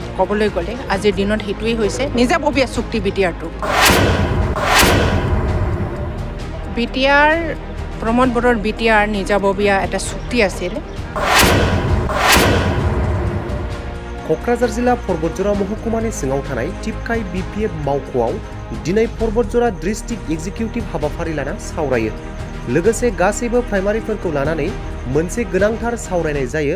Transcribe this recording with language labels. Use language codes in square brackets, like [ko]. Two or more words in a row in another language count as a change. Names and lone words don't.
[as] ক'বলৈ গ'লে আজিৰ দিনত সেইটোৱেই হৈছে নিজাববীয়া চুক্তি বিটিআৰটো। বিটিআৰ প্ৰমোদ বড়োৰ বিটিআৰ নিজাববীয়া এটা চুক্তি আছিল। [brx] क'क्राझार जिल्ला पर्बतजरा महकुमानि सिङाव थानाय टिपकाइ BPF मावख'आव दिनै पर्बतजरा डिस्ट्रिक्ट एक्जिकिउटिभ हाबाफारि लाना सावरायो। लोगोसे गासैबो प्राइमारिफोरखौ लानानै मोनसे गोनांथार सावरायनाय जायो।